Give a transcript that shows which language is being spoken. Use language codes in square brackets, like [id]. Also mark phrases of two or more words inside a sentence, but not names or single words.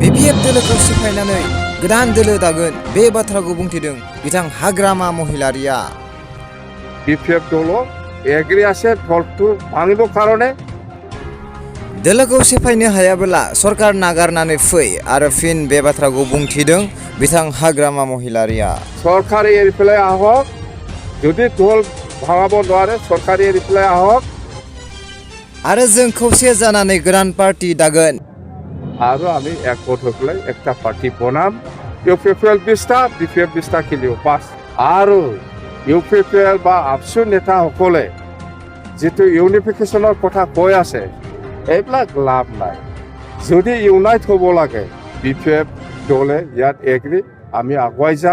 [brx] BPF दोलोखौ सिफायनानै गोदान दोलो दागोन बे बाथ्राखौ बुंथिदों बिथां हाग्रामा महिलारिया। [as] BPF দল এগ্ৰী আছে দলটো ভাঙিব কারণে [brx] दोलोखौ सिफायनो हायाबोला सरकार नागारनानै फै आरो फिन बे बाथ्राखौ बुंथिदों बिथां हाग्रामा महिलारिया। [as] সরকারে এৰি পেলাই আহক, যদি দল ভাঙাব নোৱাৰে সরকারে এৰি পেলাই আহক [brx] आरो जों खौसे जानानै गोदान पार्टी दागोन। [as] আৰু আমি একগোট হৈ পেলাই একটা পার্টি বনাম। ইউপিপিএল 20টা BPF 20টা খেলিব পাস। আৰু ইউপিপিএল বা আপসু নেতাসকলে যিটো ইউনিফিকেশ্যনৰ কথা কৈ আছে এইবিলাক লাভ নাই। যদি ইউনাইট হ'ব লাগে BPF দলে ইয়াত এগ্ৰী, আমি আগুৱাই যাম।